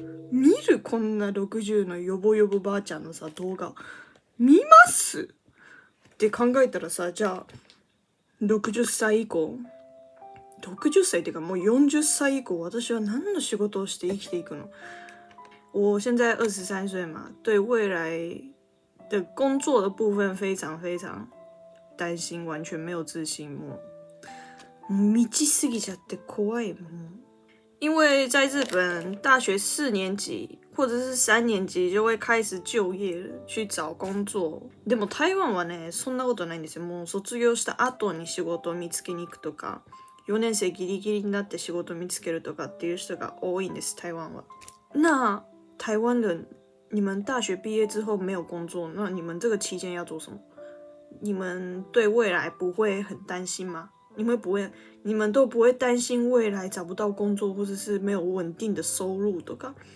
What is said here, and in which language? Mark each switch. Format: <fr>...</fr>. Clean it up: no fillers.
<ja>見るこんな60のヨボヨボばあちゃんのさ動画見ますって考えたらさ、じゃあ60歳以降 60歳っていうかもう40歳以降私は何の仕事をして生きていくの？</ja> <zh>我現在23歲嘛，對未來的工作的部分非常非常擔心，完全沒有自信，</zh> <ja>もう未知すぎちゃって怖い。</ja> <zh>因為在日本大學4年級或者是3年級就會開始就業了，去找工作。</zh> <ja>でも台灣はね、そんなことないんですよ。もう卒業した後に仕事を見つけに行くとか、4年生ギリギリになって仕事を見つけるとかっていう人が多いんです、台灣は。</ja> <zh>那台灣人，你們大學畢業之後沒有工作，那你們這個期間要做什麼？你們對未來不會很擔心嗎？你們都不會擔心未來找不到工作，或者是沒有穩定的收入とか？</zh>